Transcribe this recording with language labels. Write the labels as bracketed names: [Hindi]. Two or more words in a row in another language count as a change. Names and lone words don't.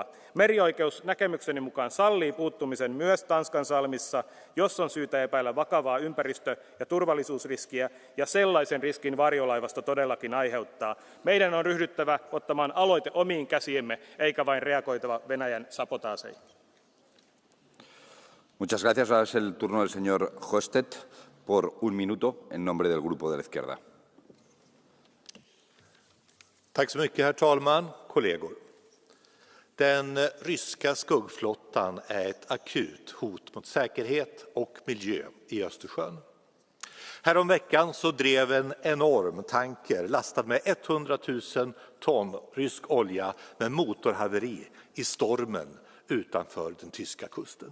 [Finnish] Merioikeus näkemykseni mukaan sallii puuttumisen myös Tanskansalmissa, jos on syytä epäillä vakavaa ympäristö- ja turvallisuusriskiä, ja sellaisen riskin varjolaivasto todellakin aiheuttaa. Meidän on ryhdyttävä ottamaan aloite omiin käsiemme, eikä vain reagoitava Venäjän sabotaaseihin. [Spanish] Muchas gracias. Ahora es el turno del señor Hostet por 1 minuto en nombre del Grupo de la Izquierda. [Swedish] Tack så mycket, herr talman, kollegor. Den ryska skuggflottan är ett akut hot mot säkerhet och miljö i Östersjön. Häromveckan så drev en enorm tanker lastad med 100 000 ton rysk olja med motorhaveri i stormen utanför den tyska kusten.